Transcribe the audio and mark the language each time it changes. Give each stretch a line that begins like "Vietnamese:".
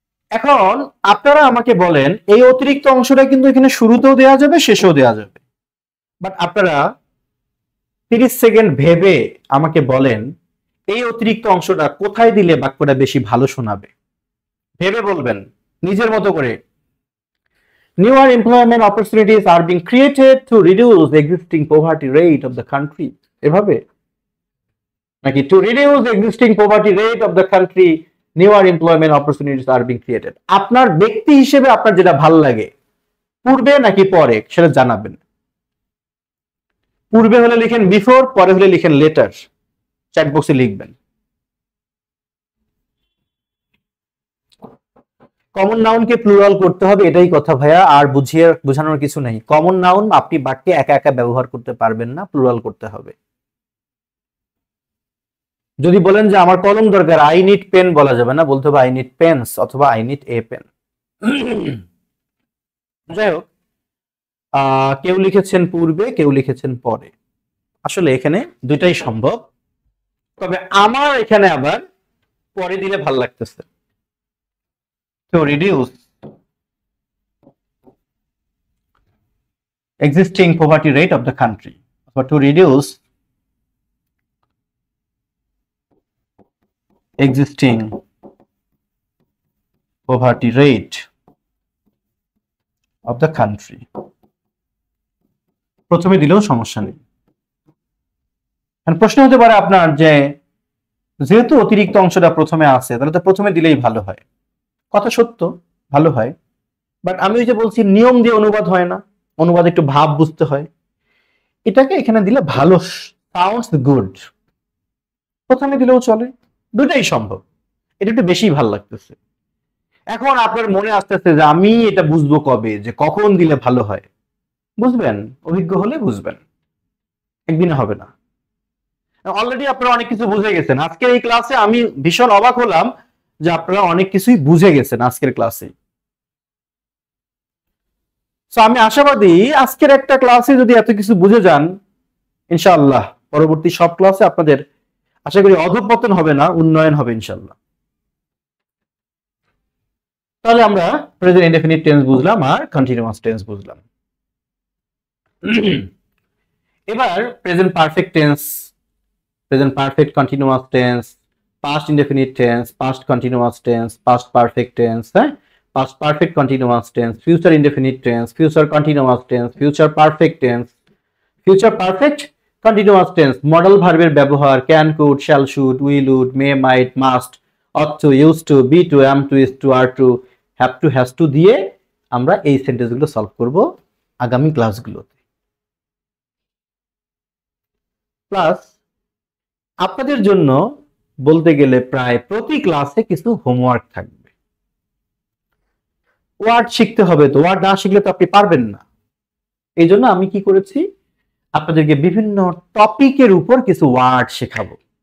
Bangla: এখন আপনারা আমাকে বলেন এই অতিরিক্ত অংশটা কিন্তু এখানে শুরুতেও দেওয়া যাবে শেষেও দেওয়া যাবে, বাট আপনারা 30 সেকেন্ড ভেবে আমাকে বলেন এই অতিরিক্ত অংশটা কোথায় দিলে বাক্যটা বেশি ভালো শোনাবে। ভেবে বলবেন নিজের মতো করে।
English: Newer employment opportunities are being created to reduce existing poverty rate of the country,
Bangla: এভাবে নাকি
English: to reduce existing poverty rate of the country newer employment opportunities are being created।
Bangla: আপনার ব্যক্তি হিসেবে আপনার যেটা ভালো লাগে পূর্বে নাকি পরে সেটা জানাবেন। পূর্বে হলে লিখেন বিফোর, পরে হলে লিখেন লেটার, চ্যাট বক্সে লিখবেন। কমন নাউনকে প্লুরাল করতে হবে এটাই কথা ভাইয়া, আর বোঝানোর কিছু নেই। কমন নাউন আপনি বাক্যে একা একা ব্যবহার করতে পারবেন না, প্লুরাল করতে হবে। যদি বলেন যে আমার কলম দরকার,
English: I need pen
Bangla: বলা যাবে না, বলতে হবে
English: I need pens
Bangla: অথবা
English: I need a pen.
Bangla: যাই হোক, কেউ লিখেছেন পূর্বে, কেউ লিখেছেন পরে। আসলে এখানে দুইটাই সম্ভব, তবে আমার এখানে আবার পরে দিলে ভাল লাগতেছে।
English: To reduce existing poverty rate of the country, or to reduce existing poverty rate of the country,
Bangla: প্রথমে দিলেও সমস্যা নেই। প্রশ্ন হতে পারে আপনার যে যেহেতু অতিরিক্ত অংশটা প্রথমে আছে তাহলে তো প্রথমে দিলেই ভালো হয়। কথা সত্য, ভালো হয়, বাট আমি ওই যে বলছি নিয়ম দিয়ে অনুবাদ হয় না, অনুবাদ একটু ভাব বুঝতে হয়। এটাকে এখানে দিলে ভালো,
English: sounds good,
Bangla: প্রথমে দিলেও চলে, দুটাই সম্ভব। এটা একটু বেশি ভালো লাগতেছে। এখন আপনার মনে আসতেছে যে আমি এটা বুঝবো কবে, যে কখন দিলে ভালো হয়। বুঝবেন, অভিজ্ঞ হলে বুঝবেন, একদিনে হবে না। অলরেডি আপনারা অনেক কিছু বুঝে গেছেন। আজকের এই ক্লাসে আমি ভীষণ অবাক হলাম যে আপনারা অনেক কিছুই বুঝে গেছেন আজকের ক্লাসে। সো আমি আশাবাদী আজকের একটা ক্লাসে যদি এত কিছু বুঝে যান, ইনশাআল্লাহ পরবর্তী সব ক্লাসে আপনাদের আশা করি অধঃপতন হবে না, উন্নয়ন হবে ইনশাআল্লাহ। তাহলে আমরা প্রেজেন্ট ইনডেফিনিট টেন্স বুঝলাম আর কন্টিনিউয়াস টেন্স বুঝলাম।
English: এবার present perfect tense, present perfect continuous tense, past indefinite tense, past continuous tense, past perfect tense, past perfect continuous tense, future indefinite tense, future continuous tense, future perfect tense, future perfect continuous tense, modal ভার্বের ব্যবহার can, could, shall, should, will, would, may, might, must, ought to, used to, be to, am to, is to, are to, have to, has to
Bangla: দিয়ে আমরা এই সেন্টেন্সগুলো solve করব আগামী ক্লাসগুলোতে। Plus আপনাদের জন্য বলতে গেলে প্রায় প্রতি ক্লাসে কিছু হোমওয়ার্ক থাকবে। ওয়ার্ড শিখতে হবে, তো ওয়ার্ড না শিখলে তো আপনি পারবেন না। এই জন্য আমি কি করেছি, আপনাদেরকে বিভিন্ন টপিকের উপর কিছু ওয়ার্ড শেখাবো।